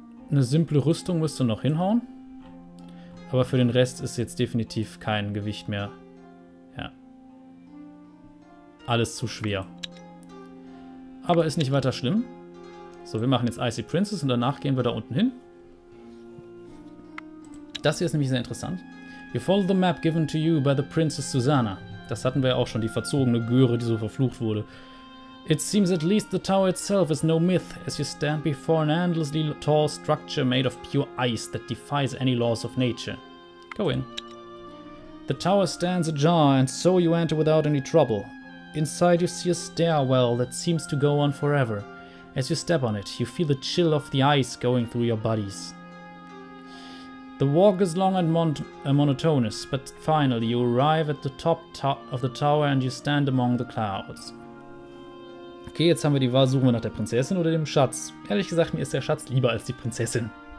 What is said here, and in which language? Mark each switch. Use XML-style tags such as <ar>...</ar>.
<de>Eine simple Rüstung müsste noch hinhauen. Aber für den Rest ist jetzt definitiv kein Gewicht mehr. Ja. Alles zu schwer. Aber ist nicht weiter schlimm. So, wir machen jetzt Icy Princess und danach gehen wir da unten hin. Das hier ist nämlich sehr interessant.</de> <en>You follow the map given to you by the Princess Susanna.</en> <de>Das hatten wir ja auch schon, die verzogene Göre, die so verflucht wurde.</de> <en>It seems at least the tower itself is no myth, as you stand before an endlessly tall structure made of pure ice that defies any laws of nature. Go in. The tower stands ajar, and so you enter without any trouble. Inside you see a stairwell that seems to go on forever. As you step on it, you feel the chill of the ice going through your bodies. The walk is long and monotonous, but finally you arrive at the top of the tower and you stand among the clouds.</en> <de>Okay, jetzt haben wir die Wahl, suchen wir nach der Prinzessin oder dem Schatz. Ehrlich gesagt, mir ist der Schatz lieber als die Prinzessin.</de>